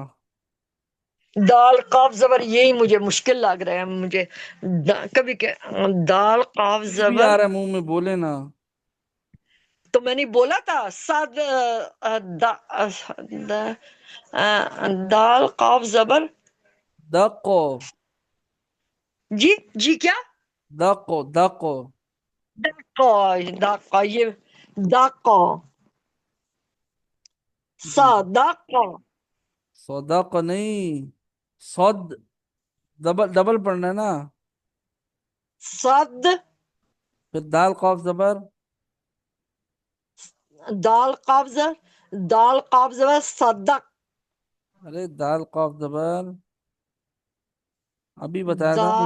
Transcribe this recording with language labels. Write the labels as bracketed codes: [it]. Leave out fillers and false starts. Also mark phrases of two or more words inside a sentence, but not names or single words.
[ur] دال قاف زبر، یہی مجھے مشکل لگ رہا ہے مجھے، کبھی کہ دال قاف کچھ بھی زبر، آ رہا ہے منہ میں بولے نا. تو میں نے بولا تھا صاد دال قاف زبر. دقو. جی جی کیا؟ دقو دقو. دقا، دقا یہ دقا، جی صدقا. صدق نہیں، صد، ڈبل ڈبل پڑھنا ہے نا. صد، پھر دال قاف زبر. دال قاف زبر، دال قاف زبر صدق. ارے دال قاف زبر ابھی بتایا تھا نا.